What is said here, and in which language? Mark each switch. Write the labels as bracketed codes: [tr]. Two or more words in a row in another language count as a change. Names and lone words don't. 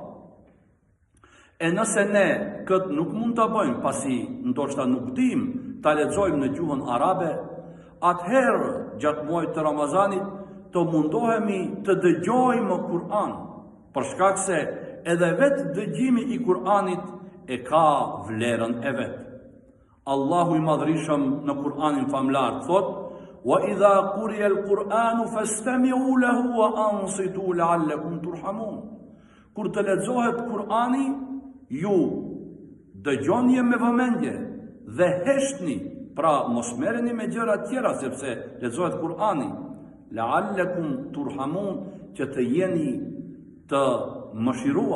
[sq] E nëse ne këtë nuk mund të bëjmë, pasi ndoshta nuk dim ta lexojmë në gjuhën arabe, atëherë gjatë muajit të Ramazanit të mundohemi të dëgjojmë Kur'an, për shkak se edhe vetë dëgjimi i Kur'anit e ka vlerën e vetë. Allahu i Madhërisëm në Kur'anin famlar thot: [ar] "وإذا قرئ القرآن فاستمعوا له وأنصتوا لعلكم ترحمون." [sq] Kur të lexohet Kur'ani, ju dëgjoni me vëmendje dhe heshtni, pra mos merreni me gjëra tjera sepse lexohet Kur'ani, [ar] لعلكم ترحمون, [sq] që të jeni të mëshiruar.